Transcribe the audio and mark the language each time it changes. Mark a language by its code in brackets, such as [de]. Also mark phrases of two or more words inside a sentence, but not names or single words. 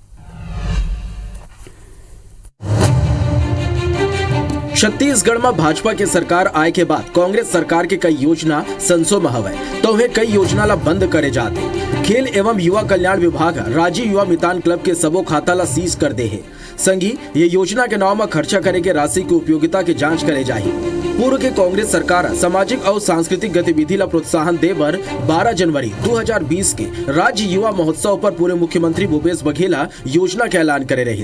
[hne] छत्तीसगढ़ में भाजपा के सरकार आए के बाद कांग्रेस सरकार के कई योजना संसो में हवे तो वे कई योजना ला बंद करे जाते। खेल एवं युवा कल्याण विभाग राजीव युवा मितान क्लब के सबो खाता ला सीज कर दे है। संगी ये योजना के नाम में खर्चा करे के राशि की उपयोगिता की जांच करे जाही। पूर्व के कांग्रेस सरकार सामाजिक और सांस्कृतिक गतिविधि ला प्रोत्साहन देवर 12 जनवरी 2020 के राज्य युवा महोत्सव पर पूर्व मुख्यमंत्री भूपेश बघेल योजना के ऐलान करे रही।